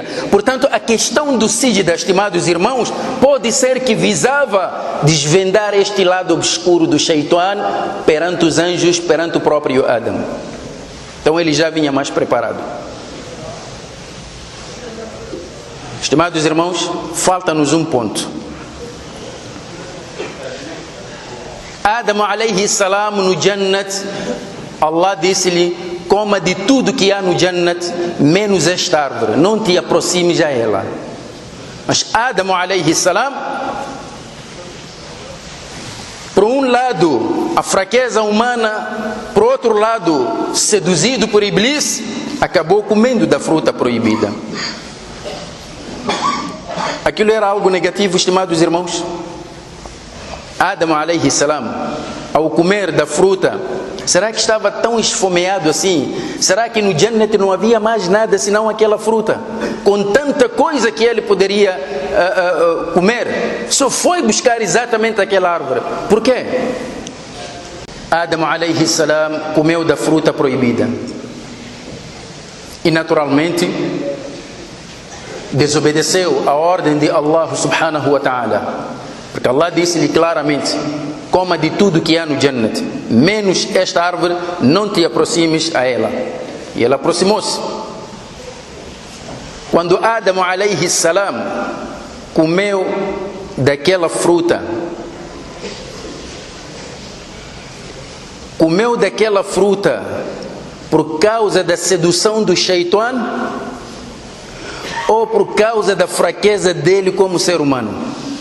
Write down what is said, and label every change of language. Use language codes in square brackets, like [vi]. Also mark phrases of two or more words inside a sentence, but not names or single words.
[pt] Portanto, a questão do Sígida, estimados irmãos, pode ser que visava desvendar este lado obscuro do Shaitan perante os anjos, perante o próprio Adão. Então ele já vinha mais preparado. Estimados irmãos, falta-nos um ponto. Adão [ar] عليه السلام [pt] no Jannat, Allah disse-lhe: coma de tudo que há no Jannat, menos esta árvore, não te aproximes a ela. Mas Adão [ar] عليه السلام, [pt] por um lado a fraqueza humana, por outro lado seduzido por Iblis, acabou comendo da fruta proibida. Aquilo era algo negativo, estimados irmãos? Adão [ar] عليه السلام, [pt] ao comer da fruta, será que estava tão esfomeado assim? Será que no Jannat não havia mais nada senão aquela fruta? Com tanta coisa que ele poderia comer, só foi buscar exatamente aquela árvore. Por quê? Adão [ar] عليه السلام [pt] comeu da fruta proibida. E naturalmente desobedeceu a ordem de Allah [ar] سبحانه وتعالى. [pt] Porque Allah disse-lhe claramente: coma de tudo que há no Jannat, menos esta árvore, não te aproximes a ela. E ela aproximou-se. Quando Adão [ar] عليه السلام [pt] comeu daquela fruta, por causa da sedução do Shaitan ou por causa da fraqueza dele como ser humano?